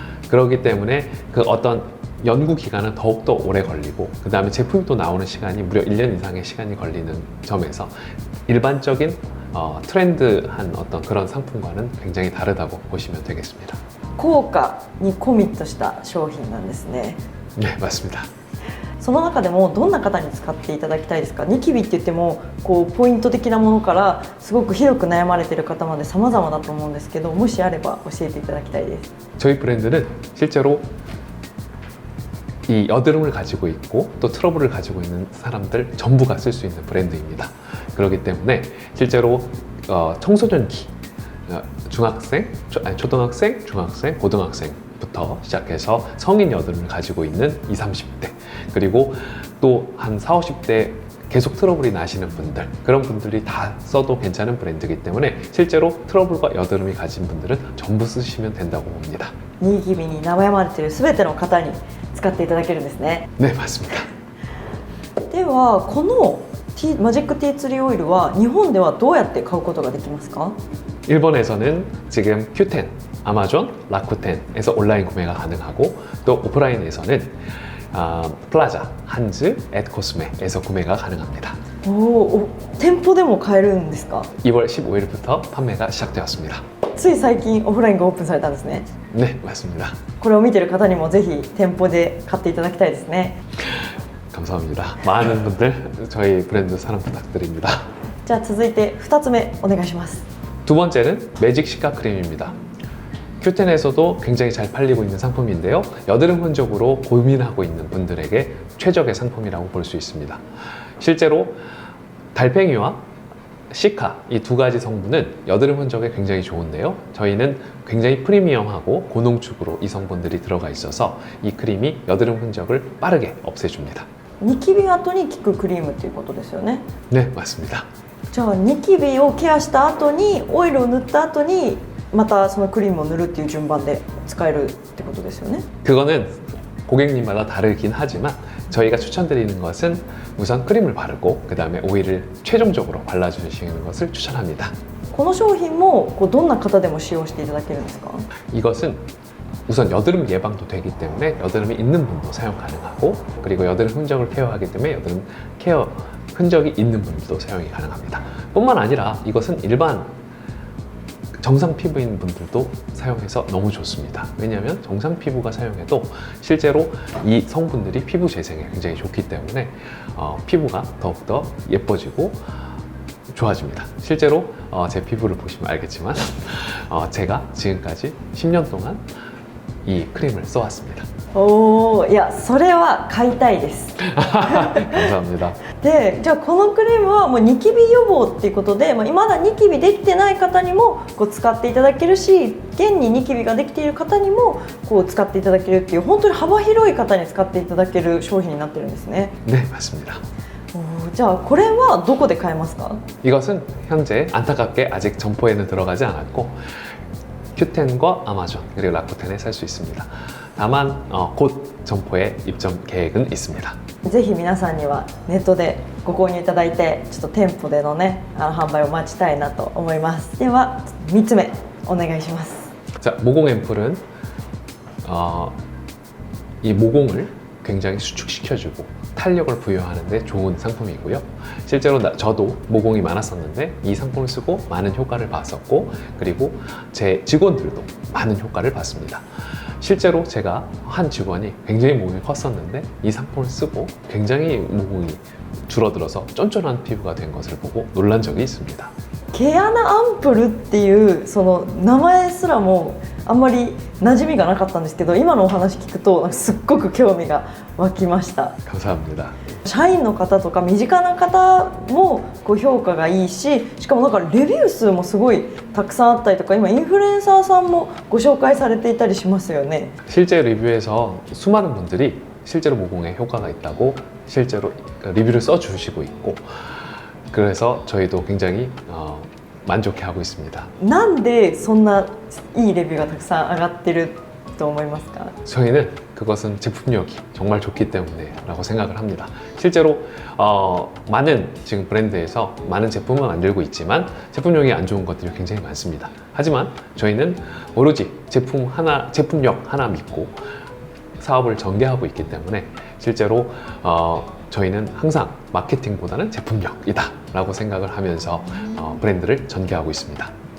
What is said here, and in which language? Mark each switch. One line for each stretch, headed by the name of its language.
Korean: 그렇기 때문에 그 어떤 연구 기간은 더욱더 오래 걸리고 그 다음에 제품이 또 나오는 시간이 무려 1년 이상의 시간이 걸리는 점에서 일반적인 트렌드한 어떤 그런 상품과는 굉장히 다르다고 보시면 되겠습니다.
Japanese: 効果にコミットした商品なんですね。
Korean: 네, 맞습니다.
Japanese: その中でもどんな方に使っていただきたいですか？ニキビって言ってもこうポイント的なものからすごくひどく悩まれている方まで様々だと思うんですけど、もしあれば教えていただきたいです。
Korean: 저희 브랜드는 실제로 이 여드름을 가지고 있고 또 트러블을 가지고 있는 사람들 전부가 쓸 수 있는 브랜드입니다. 그렇기 때문에 실제로 청소년기 중학생, 초등학생, 중학생, 고등학생부터 시작해서 성인 여드름을 가지고 있는 20, 30대 그리고 또 한 40, 50대 계속 트러블이 나시는 분들 그런 분들이 다 써도 괜찮은 브랜드이기 때문에 실제로 트러블과 여드름이 가진 분들은 전부 쓰시면 된다고 봅니다.
Japanese: ニキビに悩まれている全ての方に使っていただけるんですね。
Korean: 네, 맞습니다.
Japanese: ではこのマジックティーツリーオイルは日本ではどうやって買うことができますか？
Korean: 일본에서는 지금 큐텐, 아마존, 라쿠텐에서 온라인 구매가 가능하고 또 오프라인에서는 플라자, 한즈, 앳코스메에서 구매가 가능합니다.
Japanese: 店舗でも買えるんですか？
Korean: 2월 15일부터 판매가 시작되었습니다.
Japanese: つい最近オフラインがオープンされたんですね。
Korean: 네, 맞습니다.
Japanese: これを見ている方にもぜひ店舗で買っていただきたいですね。
Korean: 감사합니다. 많은 분들 저희 브랜드 사랑 부탁드립니다.
Japanese: じゃあ続いて2つ目お願いします。
Korean: 두 번째는 매직 시카 크림입니다. 큐텐에서도 굉장히 잘 팔리고 있는 상품인데요. 여드름 흔적으로 고민하고 있는 분들에게 최적의 상품이라고 볼 수 있습니다. 실제로 달팽이와 시카 이 두 가지 성분은 여드름 흔적에 굉장히 좋은데요. 저희는 굉장히 프리미엄하고 고농축으로 이 성분들이 들어가 있어서 이 크림이 여드름 흔적을 빠르게 없애줍니다.
Japanese: ニキビ跡に効くクリームっていうことですよね。
Korean: 네, 맞습니다.
Japanese: じゃあニキビをケアした後にオイルを塗った後にまたそのクリームを塗るっていう順番で使えるってことですよね。
Korean: 그거는 고객님마다 다르긴 하지만 저희가 추천드리는 것은 우선 크림을 바르고 그 다음에 오일을 최종적으로 발라주시는 것을 추천합니다.
Japanese: この商品もどんな方でも使用していただけるんですか？
Korean: 이것은 우선 여드름 예방도 되기 때문에 여드름이 있는 분도 사용 가능하고 그리고 여드름 흔적을 케어하기 때문에 여드름 케어 흔적이 있는 분들도 사용이 가능합니다. 뿐만 아니라 이것은 일반 정상 피부인 분들도 사용해서 너무 좋습니다. 왜냐하면 정상 피부가 사용해도 실제로 이 성분들이 피부 재생에 굉장히 좋기 때문에 피부가 더욱더 예뻐지고 좋아집니다. 실제로 제 피부를 보시면 알겠지만 제가 지금까지 10년 동안 이 크림을 써왔습니다.
Japanese: いやそれは買いたいです。
Korean: 감사합니다.
Japanese: でじゃあこのクリームはもうニキビ予防っていうことで、まだニキビできてない方にも使っていただけるし、現にニキビができている方にも使っていただけるっていう本当に幅広い方に使っていただける商品になってるんですね。
Korean: 네, 맞습니다.
Japanese: じゃあこれはどこで買えますか？
Korean: 이것은 현재 안타깝게 아직 점포에는 들어가지 않았고 큐텐과 아마존 그리고 라쿠텐에 살 수 있습니다. 다만 곧 점포에 입점 계획은 있습니다.
Japanese: ぜひ皆さんにはネットでご購入いただいてちょっと店舗でのね販売を待ちたいなと思います。では3つ目お願いします。
Korean: 자, 모공 앰플은 이 모공을 굉장히 수축시켜주고 탄력을 부여하는 데 좋은 상품이고요. 실제로 저도 모공이 많았었는데 이 상품을 쓰고 많은 효과를 봤었고, 그리고 제 직원들도 많은 효과를 봤습니다. 실제로 제가 한 직원이 굉장히 모공이 컸었는데 이 상품을 쓰고 굉장히 모공이 줄어들어서 쫀쫀한 피부가 된 것을 보고 놀란 적이 있습니다.
Japanese: 毛穴アンプルっていうその名前すらもあんまり馴染みがなかったんですけど、今のお話聞くとなんかすっごく興味が湧きました。
Korean: 감사합니다.
Japanese: 社員の方とか身近な方もこう評価がいいし、しかもなんかレビュー数もすごいたくさんあったりとか、今インフルエンサーさんもご紹介されていたりしますよね。
Korean: 실제 리뷰에서 수많은 분들이 실제로 모공에 효과가 있다고 실제로 리뷰를 써주시고 있고, 그래서 저희도 굉장히 만족해하고 있습니다.
Japanese: なんでそんないいレビューがたくさん上がってると思いますか？
Korean: 저희는 그것은 제품력이 정말 좋기 때문에 라고 생각을 합니다. 실제로 많은 지금 브랜드에서 많은 제품을 만들고 있지만 제품력이 안 좋은 것들이 굉장히 많습니다. 하지만 저희는 오로지 제품력 하나 믿고 사업을 전개하고 있기 때문에 실제로 저희는 항상 마케팅보다는 제품력이다 라고 생각을 하면서 브랜드를 전개하고 있습니다.